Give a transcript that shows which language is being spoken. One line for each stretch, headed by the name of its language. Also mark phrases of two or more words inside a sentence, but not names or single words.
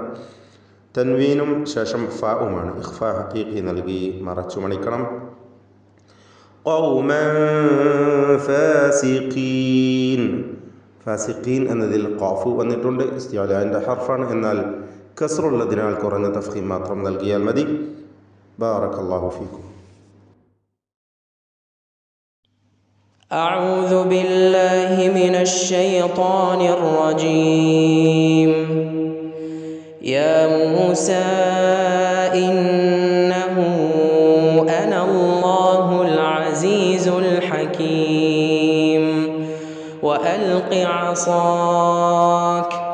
Malayalam: തൻവീനും ശേഷം ഫാഉമാണ്, ഇഖ്ഫാ ഹഖീഖി നൽകി മറച്ചു മണിക്കണം.
Arabic: قوما فاسقين.
Malayalam: ഫാസിഖീൻ എന്നതിൽ ഖാഫ് വന്നിട്ടുണ്ട്, ഇസ്തിഅലാന്റെ ഹർഫാണ്. എന്നാൽ കസ്റുള്ളതിനാൽ കുറഞ്ഞ തഫ്ഖീം മാത്രം നൽകിയാൽ മതി.
Arabic: بارك الله فيكم. أعوذ بالله من الشيطان الرجيم. يا موسى إنه أنا الله العزيز الحكيم وألق عصاك.